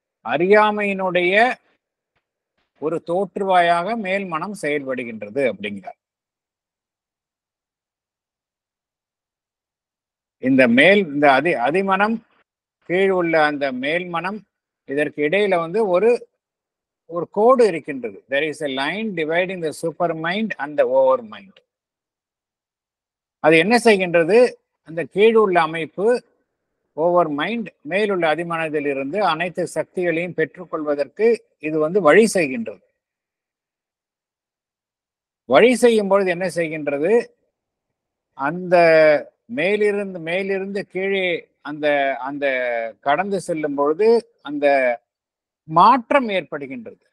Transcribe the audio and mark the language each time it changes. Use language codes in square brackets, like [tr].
[ta] அறியாமையினுடைய ஒரு தோற்றுவாயாக மேல் மனம் செயல்படுகின்றது அப்படிங்கிறார். இந்த அதிமனம் கீழ் உள்ள அந்த மேல் மனம் இதற்கு இடையில ஒரு கோடு இருக்கின்றது. [en] there is a line dividing the super mind and the over mind. [ta] அது என்ன செய்கின்றது? அந்த கீழ் உள்ள அமைப்பு ஓவர் மைண்ட் மேலுள்ள அதிமனதில் இருந்து அனைத்து சக்திகளையும் பெற்றுக்கொள்வதற்கு இது வழி செய்கின்றது. வழி செய்யும் பொழுது என்ன செய்கின்றது? அந்த மேலிருந்து கீழே அந்த கடந்து செல்லும் பொழுது அந்த மாற்றம் ஏற்படுகின்றது.